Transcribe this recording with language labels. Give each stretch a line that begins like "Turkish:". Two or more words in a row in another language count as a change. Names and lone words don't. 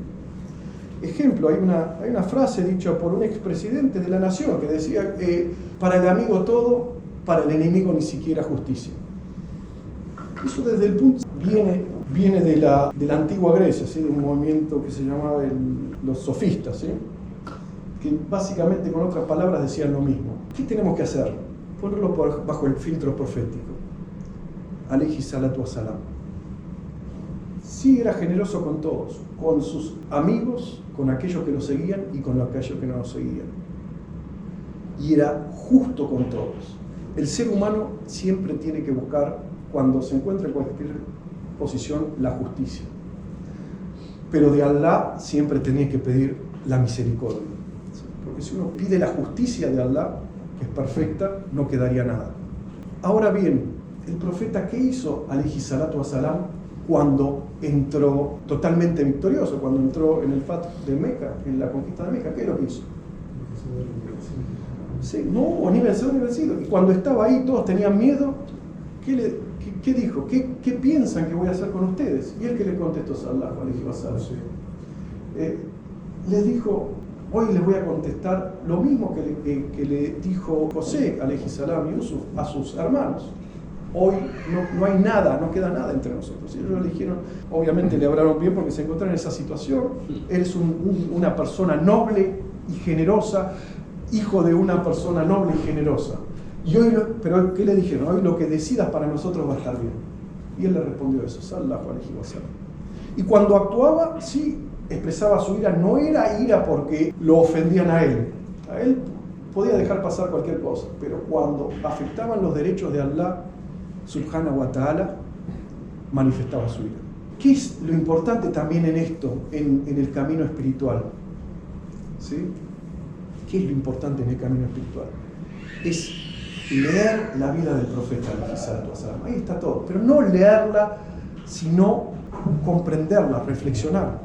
Spanish: Ejemplo, hay una frase dicha por un expresidente de la nación que decía, para el amigo todo, para el enemigo ni siquiera justicia. Eso desde el punto viene de la antigua Grecia, ¿sí? De un movimiento que se llamaba los sofistas, ¿sí? Que básicamente con otras palabras decían lo mismo. ¿Qué tenemos que hacer? Ponerlo bajo el filtro profético.
Arabic: عليه الصلاة والسلام.
Spanish: Sí era generoso con todos, con sus amigos, con aquellos que lo seguían y con aquellos que no lo seguían. Y era justo con todos. El ser humano siempre tiene que buscar, cuando se encuentra en cualquier posición, la justicia. Pero de Allah siempre tenía que pedir la misericordia. Porque si uno pide la justicia de Allah, que es perfecta, no quedaría nada. Ahora bien, el profeta, ¿qué hizo?
Arabic: عليه الصلاة والسلام,
Spanish: cuando entró totalmente victorioso, cuando entró en el Fath de Meca, en la conquista de Meca, ¿qué es lo que hizo? Sí, no, ni vencido ni vencido. Y cuando estaba ahí, todos tenían miedo. ¿Qué dijo? ¿Qué piensan que voy a hacer con ustedes? Y él que le contestó,
Arabic: صلى الله عليه وسلم,
Spanish: les dijo, Hoy les voy a contestar lo mismo que le dijo José,
Arabic: عليه السلام, Yusuf,
Spanish: a sus hermanos. Hoy no hay nada, no queda nada entre nosotros. Y ellos le dijeron, obviamente le hablaron bien porque se encontraron en esa situación. Eres una persona noble y generosa, hijo de una persona noble y generosa. Y hoy, pero ¿qué le dijeron? Hoy lo que decidas para nosotros va a estar bien. Y él le respondió eso,
Arabic: صلى الله عليه وسلم.
Spanish: Y cuando actuaba, sí, expresaba su ira. No era ira porque lo ofendían a él. A él podía dejar pasar cualquier cosa. Pero cuando afectaban los derechos de Allah,
Arabic: سبحانه وتعالى,
Spanish: manifestaba su ira. ¿Qué es lo importante también en esto, en el camino espiritual? ¿Sí? ¿Qué es lo importante en el camino espiritual? Es leer la vida del profeta, ahí está todo, pero no leerla, sino comprenderla, reflexionar.